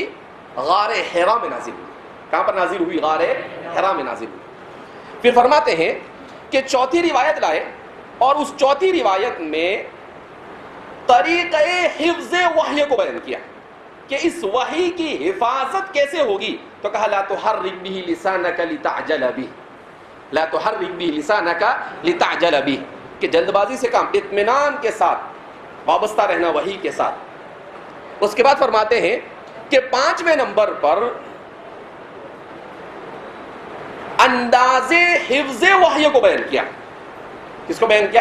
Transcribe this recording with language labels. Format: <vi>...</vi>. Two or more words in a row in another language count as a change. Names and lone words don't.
<ur>غار حرا میں نازل ہوئی. کہاں پر نازل ہوئی؟ غار حرا میں نازل ہوئی. پھر فرماتے ہیں کہ چوتھی روایت لائے اور اس چوتھی روایت میں طریقہ حفظ وحی کو بیان کیا کہ اس وحی کی حفاظت کیسے ہوگی. تو کہا</ur> <ar>لا تحرک به لسانک لتعجل به، لا تحرک به لسانک لتعجل به،</ar> <ur>کہ جلد بازی سے کام، اطمینان کے ساتھ وابستہ رہنا وحی کے ساتھ. اس کے بعد فرماتے ہیں کہ 5ویں نمبر پر انداز حفظ وحی کو بیان کیا. کس کو بیان کیا؟</ur>